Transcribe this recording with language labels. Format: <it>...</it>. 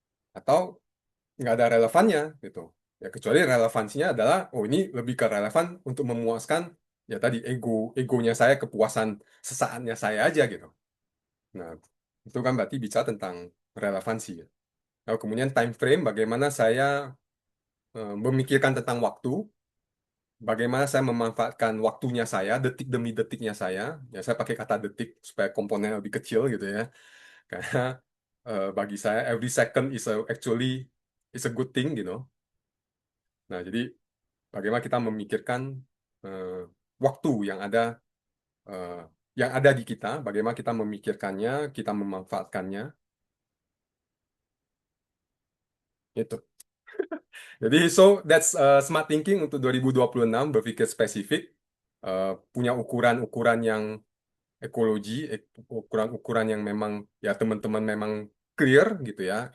<id>Atau nggak ada relevannya gitu. Ya kecuali relevansinya adalah, oh ini lebih ke relevan untuk memuaskan ya tadi egonya saya, kepuasan sesaatnya saya aja gitu. Nah, itu kan berarti bicara tentang relevansi ya. Lalu kemudian time frame, bagaimana saya memikirkan tentang waktu, bagaimana saya memanfaatkan waktunya saya, detik demi detiknya saya. Ya, saya pakai kata detik supaya komponen lebih kecil gitu ya. Karena bagi saya</id> <en>every second actually is a good thing, you know.</en> <id>Nah, jadi bagaimana kita memikirkan eh, waktu eh, yang ada di kita, bagaimana kita memikirkannya, kita memanfaatkannya, itu. Jadi,</id> <en>so that's smart thinking</en> <id>untuk 2026, berpikir spesifik, punya ukuran-ukuran yang ekologi, ukuran-ukuran yang memang ya teman-teman memang clear gitu ya.</id>